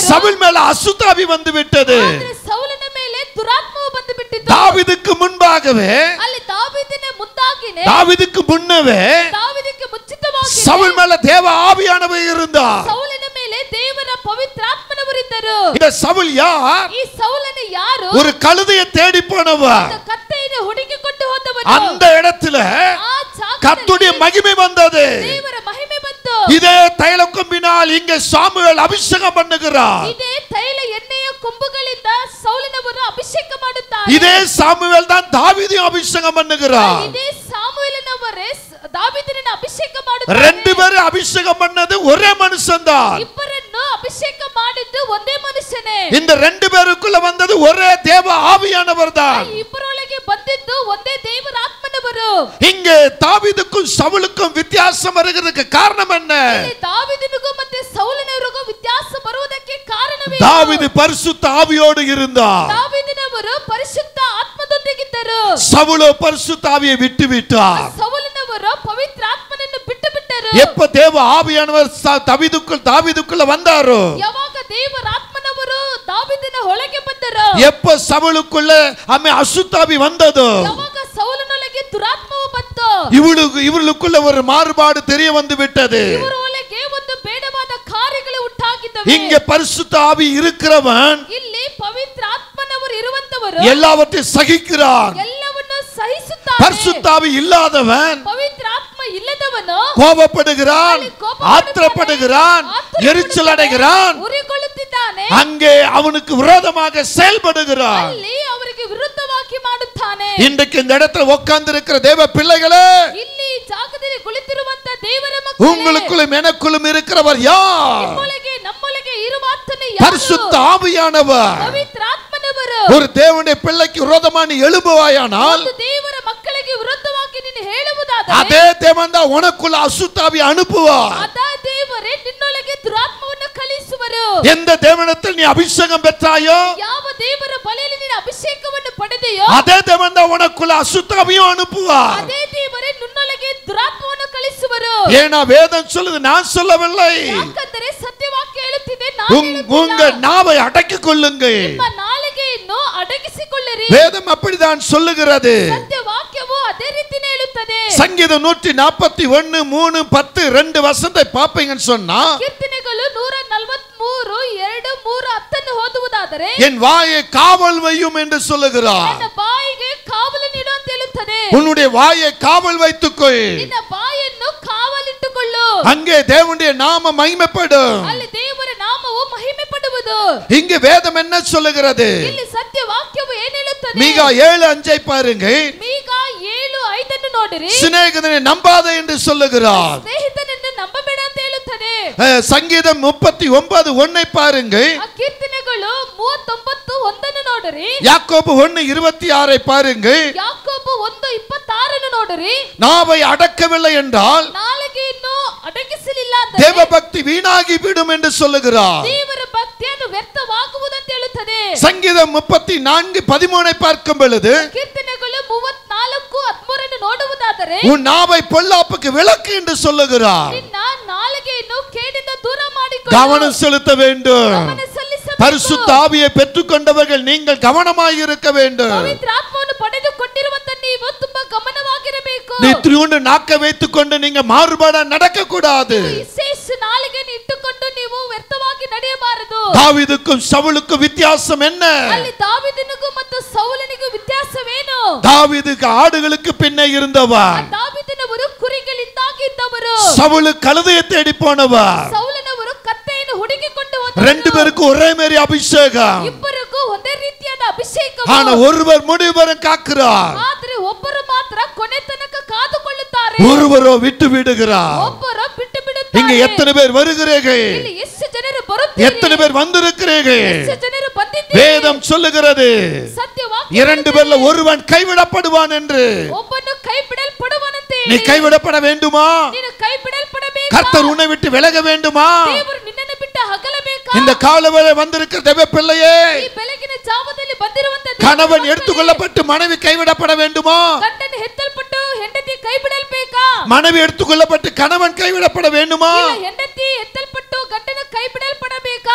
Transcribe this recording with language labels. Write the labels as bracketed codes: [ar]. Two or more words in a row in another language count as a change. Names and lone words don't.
[ta] சவுல் மேல அசுத்தாவி வந்து விட்டது. [kn] ಆದರೆ ಸೌಲನ ಮೇಲೆ ದುರಾತ್ಮವು ಬಂದು ಬಿಟ್ಟಿತು. [ta] தாவீதுக்கு முன்பாகவே, [kn] ಅಲ್ಲಿ ದಾವೀದನ ಮುಂದಾಗಿನೇ, [ta] தாவீதுக்கு முன்னவே [kn] ದಾವೀದಕ್ಕೆ ಮುಂಚಿತವಾಗಿ [ta] சவுல் மேல தேவ ஆவியானவர் இருந்தார். [kn] ಸೌಲನ ಮೇಲೆ ದೇವರ ಪವಿತ್ರ ಆತ್ಮನವರಿದ್ದರು. [ta] இந்த சவுல் யார்? [kn] ಈ ಸೌಲನ ಯಾರು? [ta] ஒரு கழுதையை தேடி போனவர். [kn] ಕತ್ತೆಯನ್ನು ಹುಡುಕಿಕೊಂಡು ಹೋದವನು. [ta] அந்த இடத்துல [kn] ಆ ಜಾಗದಲ್ಲಿ [ta] கர்த்தருடைய மகிமை வந்தது. [kn] ದೇವರ ಮಹಿಮೆ ಬಂತು. [ta] இதே தைல கொம்பினால் இங்க சாமுவேல் அபிஷேகம் பண்ணுகிறார். [kn] ಇದೇ ತೈಲ ಎಣ್ಣೆಯ ಕೊಂಬುಗಳಿಂದ ಸೌಲನವರು ಅಭಿಷೇಕ ಮಾಡುತ್ತಾರೆ. [ta] இதே சாமுவேல் தான் தாவீதையும் அபிஷேகம் பண்ணுகிறார். [kn] ಇದೇ ಸಾಮುವೇಲನವರೇ ದಾವೀದನನ್ನು ಅಭಿಷೇಕ ಮಾಡುತ್ತಾರೆ. [ta] ரெண்டு பேரும் அபிஷேகம் பண்ணது ஒரே மனுஷன் தான். [kn] ಇಬ್ಬರನ್ನು ಅಭಿಷೇಕ ಮಾಡಿದ್ದು ಒಂದೇ ಮನುಷ್ಯನೇ. [ta] இந்த ரெண்டு பேருக்குள்ள வந்தது ஒரே தேவ ஆவியானவர் தான். [kn] ಇಬ್ಬರೊಳಗೆ ಬಂದಿದ್ದು ಒಂದೇ ದೇವರ ಆತ್ಮನವರು. [ta] இங்கே தாவீதுக்கும் சவுலுக்கும் வித்தியாசம் வருகிறதுக்கு காரணம் என்ன? [kn] ಇಲ್ಲಿ ದಾವೀದನಿಗೂ ಮತ್ತೆ ಸೌಲನವರಿಗೂ ವ್ಯತ್ಯಾಸ ಬರುವುದಕ್ಕೆ ಕಾರಣವೇನು? [ta] தாவீது பரிசுத்த ஆவியோடு இருந்தார், [kn] ದಾವೀದನವರು ಪರಿಶುದ್ಧ ಆತ್ಮದೊಂದಿಗಿದ್ದರು. [ta] சவுலோ பரிசுத்த ஆவியை விட்டு விட்டார். [kn] ಸೌಲನವರು ಪವಿತ್ರ ಆತ್ಮನನ್ನು ಬಿಟ್ಟು ಬಿಟ್ಟರು. [ta] எப்ப தேவ ஆவியானவர் தாவீதுக்குள்ள வந்தாரோ, [kn] ಯಾವಾಗ ದೇವರ ಆತ್ಮನವರು ದಾವೀದನ ಒಳಗೆ ಬಂದರು, [ta] எப்ப சவுலுக்குள்ள அசுத்தாவி வந்ததோ, [kn] ಯಾವಾಗ ಸೌಲನೊಳಗೆ ದುರಾತ್ಮವು ಬಂತು, [ta] இவர்களுக்குள்ள ஒரு மாறுபாடு தெரிய வந்து விட்டது. [kn] ಇವರ ಒಳಗೆ ಒಂದು ಬೇಡವಾದ ಕಾರ್ಯಗಳು ಉಂಟಾಗಿದ್ದವು. [ta] இங்க பரிசுத்த ஆவி இருக்கிறவன் [kn] ಇಲ್ಲಿ ಪವಿತ್ರ ಆತ್ಮನವರು ಇರುವಂತವರು [ta] எல்லாவற்றையும் சகிக்கிறான். [kn] ಎಲ್ಲವನ್ನೂ ಸಹಿಸುತ್ತಾನೆ. [ta] பரிசுத்தாவி இல்லாதவன் [kn] ಪವಿತ್ರ ಆತ್ಮ ಇಲ್ಲದವನು [ta] கோபப்படுகிறான், ஆத்திரப்படுகிறான், எரிச்சல் அடைகிறான். [kn] ಉರಿಗೊಳ್ಳುತ್ತಿದ್ದಾನೆ. [ta] அங்கே அவனுக்கு விரோதமாக செயல்படுகிறான். [kn] ಅಲ್ಲಿ ಅವರಿಗೆ ವಿರುದ್ಧವಾಗಿ ಮಾಡುತ್ತಾನೆ. [ta] இன்றைக்கு இந்த இடத்துல உட்கார்ந்து இருக்கிற தேவ பிள்ளைகளே, [kn] ಇಲ್ಲಿ ಜಾಗದಲ್ಲಿ ಕುಳಿತಿರುವಂತ ದೇವರ ಮಕ್ಕಳೇ, [ta] உங்களுக்குள்ளும் எனக்குள்ளும் இருக்கிறவர் யார்? [kn] ನಿಮ್ಮೊಳಗೆ ನಮ್ಮೊಳಗೆ ಇರುವ ಆತನು ಯಾರು? [ta] பரிசுத்த ஆவியானவர். [kn] ಪವಿತ್ರ ಆತ್ಮನವರು. [ta] ஒரு தேவனுடைய பிள்ளைக்கு விரோதமா நீ எழும்புவாயானால், [kn] ಒಂದು ದೇವರ ಮಕ್ಕಳಿಗೆ ವಿರುದ್ಧವಾಗಿ ನೀನು ಹೇಳುವುದಾದರೆ, [ta] அதே தேவன் தான் உனக்குள்ள அசுத்தாவி அனுப்புவார். [kn] ಅದೇ ದೇವರೇ ನಿನ್ನೊಳಗೆ ದುರಾತ್ಮವನ್ನು ಕಳಿಸುವರು. [ta] எந்த தேவனத்தில் நீ அபிஷேகம் பெற்றாயோ, [kn] ಯಾವ ದೇವರ ಬಳಿಯಲ್ಲಿ ನೀನು ಅಭಿಷೇಕವನ್ನು ಪಡೆದೆಯೋ, [ta] அதே தேவன் தான் உனக்குள்ள அசுத்தாவியும் அனுப்புவார். [kn] ಅದೇ ದೇವರೇ ನಿನ್ನೊಳಗೆ ದುರಾತ್ಮವನ್ನು ಕಳಿಸುವರು. [ta] ஏனா வேதம் சொல்லுது, நான் சொல்லவில்லை. [kn] ಯಾಕಂದರೆ ಸತ್ಯವಾಕ್ಯ ಹೇಳುತ್ತಿದೆ, ನಾನು [ta] உங்க நாவை அடக்கிக் கொள்ளுங்கள். [kn] ನಿಮ್ಮ ನಾಲಿಗೆಯನ್ನು ಅಡಗಿಸಿಕೊಳ್ಳಿರಿ. [ta] வேதம் அப்படிதான் சொல்லுகிறது. [kn] ಸತ್ಯವಾಕ್ಯವು ಅದೇ ರೀತಿನೇ ಹೇಳುತ್ತದೆ. [ta] சங்கீதம் 141 3 10 2 வசனத்தை பாப்பீங்கன்னு சொன்னா, [kn] ಕೀರ್ತನೆಗಳು 143 2 3 10 ಓದುವುದಾದರೆ, [ta] என் வாயை காவல் வையும் என்று சொல்லுகிறார். [kn] ನನ್ನ ಬಾಯಿಗೆ ಕಾವಲು ನೀಡು ಅಂತ ಹೇಳುತ್ತದೆ. [ta] உன்னுடைய வாயை காவல் வைத்துக்கொள். [kn] ನಿನ್ನ ಬಾಯನ್ನು ಕಾವಲಿಟ್ಟುಕೊಳ್ಳು. [ta] அங்கே தேவனுடைய நாம மகிமைப்படும். [kn] ಅಲ್ಲಿ ದೇವರ ನಾಮವು ಮಹಿಮೆ ಪಡುವುದು. [ta] இங்க வேதம் என்ன சொல்லுகிறது? [kn] ಇಲ್ಲಿ ಸತ್ಯವಾಕ್ಯವು ಏನು ಹೇಳುತ್ತದೆ? [ta] மீகா 7:5 பாருங்க. [kn] ಮೀಗ 7:5 ನೋಡಿರಿ. [ta] சிநேகிதனை நம்பாதே என்று சொல்லுகிறார். [kn] ಸ್ನೇಹಿತನನ್ನು ನಂಬಬೇಡ ಅಂತ ಹೇಳುತ್ತದೆ. [ta] சங்கீதம் 39:1 பாருங்க. [kn] ಆ ಕೀರ್ತನೆಗಳು 39:1 ನೋಡಿರಿ. [ta] யாக்கோபு 1:26 பாருங்க. [kn] ಯಾಕೋಬು 1:26 ನೋಡಿರಿ. [ta] நாவை அடக்கவில்லை என்றால் [kn] ನಾಲಿಗೆಯನ್ನು ಅಡಗಿಸಲಿಲ್ಲ ಅಂದರೆ [ta] தேவ பக்தி வீணாகி விடும் என்று சொல்லுகிறார். [kn] ದೇವರ ಭಕ್ತಿಯನ್ನು ವ್ಯರ್ಥವಾಗುವುದು ಅಂತ ಹೇಳುತ್ತದೆ. [ta] சங்கீதம் 34:13 பார்க்கும் பொழுது, [kn] ಕೀರ್ತನೆಗಳು 34:13 ನೋಡುವುದಾದರೆ, [ta] உன் நாவை பொல்லாப்புக்கு விலக்கு என்று சொல்லுகிறார். [kn] ನಿನ್ನ ನಾಲಿಗೆಯನ್ನು ಕೇಡಿಂದ ದೂರ ಮಾಡಿಕೊಳ್ಳು. [ta] கவனம் செலுத்த வேண்டும். [kn] ಗಮನ ಸಲ್ಲಿಸಬೇಕು. [ta] பரிசுத்த ஆவியை பெற்றுக்கொண்டவர்கள் நீங்கள் கவனமாய் இருக்க வேண்டும். [kn] ಪವಿತ್ರ ಆತ್ಮವನ್ನು ಪಡೆದುಕೊಂಡಿರುವಂತ ನೀವು ತುಂಬಾ ಗಮನವಾಗಿರಬೇಕು. [ta] நீ திருவுண்டு நாக்க வைத்துக்கொண்டு நீங்க மாறுபாடா நடக்க கூடாது. [kn] ವಿಶೇಷ ನಾಲಿಗೆಯನ್ನು ಇಟ್ಟುಕೊಂಡು ನೀವು ವ್ಯರ್ಥವಾಗಿ ನಡೆಯಬಾರದು. [ta] தாவீதுக்கும் சவுலுக்கும் வித்தியாசம் என்ன? [kn] ಅಲ್ಲಿ ದಾವೀದನಿಗೂ ಮತ್ತು ಸೌಲನಿಗೂ ವ್ಯತ್ಯಾಸವೇನು? [ta] தாவீதுக்கு ஆடுகளுக்கு பின்னே இருந்தவர், [kn] ದಾವೀದನವರು ಕುರಿಗಳಿಂದಾಗಿ ಇದ್ದವರು, [ta] சவுலு கழுதையை தேடி போனவர். [kn] ಸೌಲನವರು ಕತ್ತೆಯನ್ನು ಹುಡುಕಿಕೊಂಡು ಹೋದರು. [ta] ரெண்டு பேருக்கும் ஒரே மாதிரி அபிஷேகம். [kn] ಇಬ್ಬರಿಗೂ ಒಂದೇ ರೀತಿಯಾದ ಅಭಿಷೇಕ. [ta] ஆனா ஒருவர் முடிவரை காக்கிறார், [kn] ಆದರೆ ಒಬ್ಬರು ಮಾತ್ರ ಕೊನೆ ತನಕ ಕಾದುಕೊಳ್ಳುತ್ತಾರೆ. [ta] ஒருவரோ விட்டு விடுகிறார். [kn] ಒಬ್ಬರು ಬಿಟ್ಟು [ta] இங்க [kn] ಬಿಡುತ್ತಾರೆ. [ta] எத்தனை பேர் வருகிறீர்கள்? [kn] ಇಲ್ಲಿ ಎಷ್ಟು ಜನರು ಬರುತ್ತೀರಿ? [ta] எத்தனை பேர் வந்திருக்கிறீர்கள்? [kn] ಎಷ್ಟು ಜನರು ಬಂದಿದ್ದೀರಿ? [ta] வேதம் சொல்லுகிறது, [kn] ಸತ್ಯವಾಕ್ಯ [ta] இரண்டு பேர்ல ஒருவன் கைவிடப்படுவான் என்று. [kn] ಒಬ್ಬನು ಕೈ ಬಿಡಲ್ಪಡುವನಂತೆ. [ta] நீ கைவிடப்பட வேண்டுமா? [kn] ನೀನು ಕೈ ಬಿಡಲ್ಪಡಬೇಕು. [ta] கர்த்தர் உன்னை விட்டு விலக வேண்டுமா? [kn] ದೇವರು ನಿನ್ನನ್ನು ಬಿಟ್ಟು ಅಗಲಬೇಕಾ? [ta] இந்த காலவேளை வந்திருக்கிற தேவ பிள்ளையே, [kn] ಈ ಬೆಳಗಿನ ಜಾವದಲ್ಲಿ ಬಂದಿರುವಂತ [ta] கணவன் எடுத்துக்கொள்ளப்பட்டு மனைவி கைவிடப்பட வேண்டுமா? [kn] ಗಂಡನ ಹೆತ್ತಲ್ಪಟ್ಟು ಹೆಂಡತಿ ಕೈ ಬಿಡಲ್ಬೇಕಾ? [ta] மனைவி எடுத்துக்கொள்ளப்பட்டு கணவன் கைவிடப்பட வேண்டுமா? [kn] ಇಲ್ಲ ಹೆಂಡತಿ ಹೆತ್ತಲ್ಪಟ್ಟು ಗಂಡನ ಕೈ ಬಿಡಲ್ಪಡಬೇಕಾ?